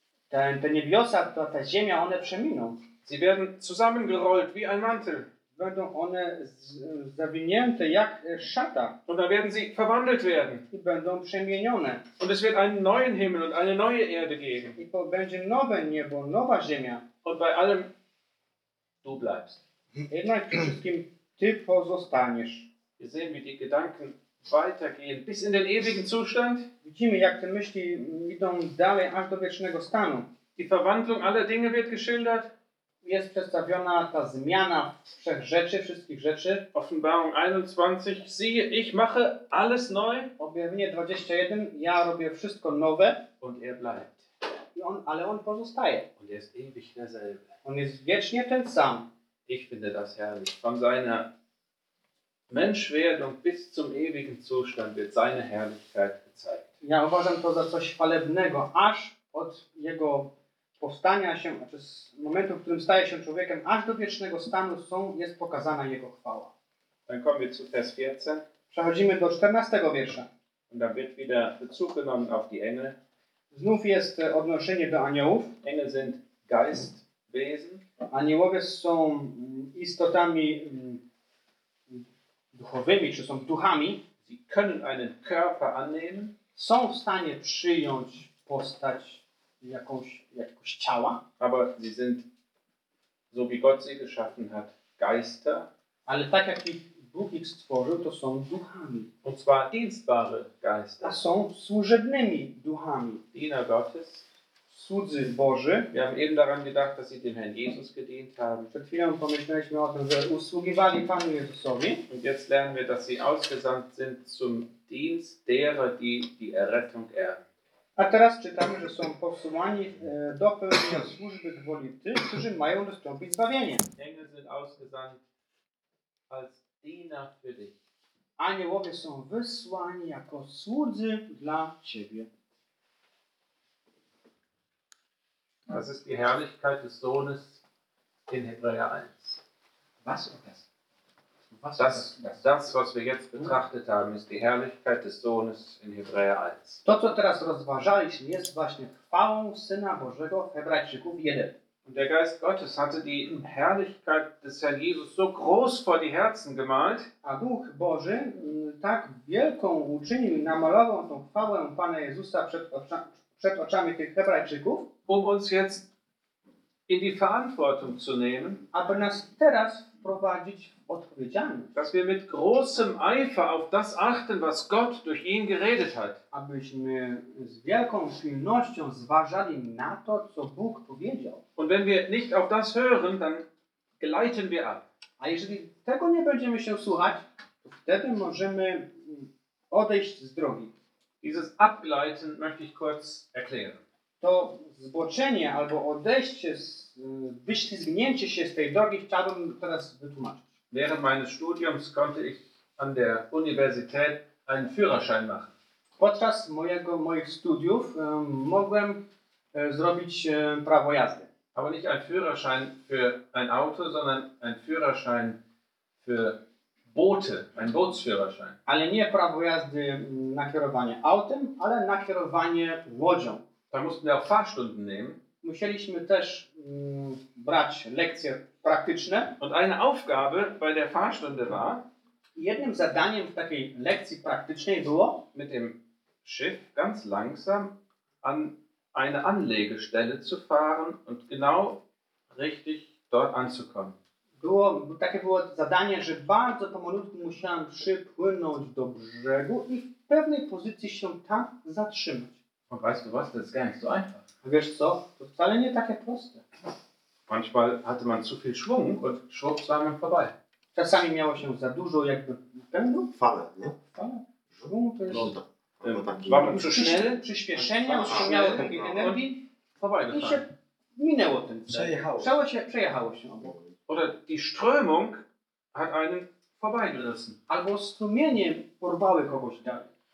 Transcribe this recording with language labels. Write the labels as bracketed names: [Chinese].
[Polish] Te niebiosa, ta ziemia, one przeminą. [German] Sie werden zusammengerollt wie ein Mantel. [Polish] Będą one zawinięte jak szata. [German] Und dann werden sie verwandelt werden. [Polish] I będą przemienione. [German] Und es wird einen neuen Himmel und eine neue Erde geben. [Polish] I to będzie nowe niebo, nowa ziemia. [German] Und bei allem du bleibst. [Polish] Jednak wszystkim ty pozostaniesz. [German] Wir sehen, wie die Gedanken weitergehen bis in den ewigen Zustand. [Polish] Widzimy, jak te myśli idą dalej aż do wiecznego stanu. [German] Die Verwandlung aller Dinge wird geschildert. [Polish] Jest przedstawiona ta zmiana wszech rzeczy, wszystkich rzeczy. [German] Offenbarung 21. Siehe, ich mache alles neu. [Polish] Objawienie 21. Ja robię wszystko nowe. [German] Und er bleibt. [Polish] I on, ale on pozostaje. [German] Und er ist ewig derselbe. [Polish] On jest wiecznie ten sam. [German] Ich finde das herrlich. Von seiner Menschwerdung bis zum ewigen Zustand wird seine Herrlichkeit gezeigt. [Polish] Ja, uważam to za coś chwalebnego, aż od jego powstania się, znaczy z momentu, w którym staje się człowiekiem, aż do wiecznego stanu są, jest pokazana jego chwała. [German] Dann kommen wir zu Vers 14. [Polish] Przechodzimy do 14 wiersza. [German] Und da wird wieder Bezug genommen auf die Engel. [Polish] Znów jest odnoszenie do aniołów. [German] Engel sind Geistwesen. [Polish] Aniołowie są istotami duchowymi, czy są duchami. [German] Sie können einen Körper annehmen. [Polish] Są w stanie przyjąć postać jakiegoś ciała. [German] Aber sie sind, so wie Gott sie geschaffen hat, Geister. [Polish] Ale tak jak ich Bóg ich stworzył, to są duchami. [German] Und zwar dienstbare Geister. [Polish] A są służebnymi duchami. [German] Diener Gottes. [Polish] Słudzy Boży. [German] Wir haben eben daran gedacht, dass sie dem Herrn Jesus gedient haben. [Polish] Przed chwilą pomyśleliśmy o tym, że usługiwali Panu Jezusowi. [German] Und jetzt lernen wir, dass sie ausgesandt sind zum Dienst derer, die Errettung erben. [Polish] A teraz czytamy, że są posłani do pełnienia służby w woli tych, którzy mają dostąpić zbawienie. [German] Engel sind ausgesandt als Diener für dich. [Polish] Aniołowie są wysłani jako słudzy dla ciebie. [German] Das ist die Herrlichkeit des Sohnes in Hebräer 1. Was ist das? Das, was wir jetzt betrachtet haben, ist die Herrlichkeit des Sohnes in Hebräer 1. [Polish] To, co teraz rozważaliśmy, jest właśnie chwałą Syna Bożego w Hebrajczyków 1. [German] Und der Geist Gottes hatte die Herrlichkeit des Herrn Jesus so groß vor die Herzen gemalt. [Polish] A Duch Boży tak wielką uczynił, namalował tą chwałę Pana Jezusa przed oczami tych Hebrajczyków. [German] Um uns jetzt in die Verantwortung zu nehmen, [Polish] aber nas teraz wprowadzić w odpowiedzialność, [German] dass wir mit großem Eifer auf das achten, was Gott durch ihn geredet hat. [Polish] Abyśmy z wielką pilnością zważali na to, co Bóg powiedział. [German] Und wenn wir nicht auf das hören, dann gleiten wir ab. [Polish] A jeżeli tego nie będziemy się słuchać, to wtedy możemy odejść z drogi. [German] Dieses Abgleiten möchte ich kurz erklären. [Polish] To zboczenie albo odejście, wyślizgnięcie się z tej drogi chciałbym teraz wytłumaczyć. [German] Während meines Studiums konnte ich an der Universität einen Führerschein machen. [Polish] Podczas moich studiów mogłem zrobić prawo jazdy. [German] Aber nicht ein Führerschein für ein Auto, sondern ein Führerschein für Boote, ein Bootsführerschein. [Polish] Ale nie prawo jazdy na kierowanie autem, ale na kierowanie łodzią. [German] Da mussten wir auch Fahrstunden nehmen. [Polish] Musieliśmy też brać lekcje praktyczne. [German] Und eine Aufgabe bei der Fahrstunde war, [Polish] jednym zadaniem w takiej lekcji praktycznej było, [German] mit dem Schiff ganz langsam an eine Anlegestelle zu fahren und genau richtig dort anzukommen. [Polish] Takie było zadanie, że bardzo pomalutku musiałem przypłynąć do brzegu i w pewnej pozycji się tam zatrzymać. [German] Und weißt du was, das ist gar nicht so einfach. [Polish] Wiesz co? To wcale nie takie proste. [German] Manchmal hatte man zu viel Schwung und schwupp war man vorbei. [Polish] Czasami miało się za dużo jakby pędu. Fale, nie? Fale. Schwung to jest... No, taki... Przyspieszenie, przyspieszenie otrzymiało takiej energii. [German] Vorbei, [Polish] i się minęło ten cel. Przejechało się obok. [German] Oder die Strömung hat einen vorbeigerissen. [Polish] Albo strumienie porwały kogoś dalej.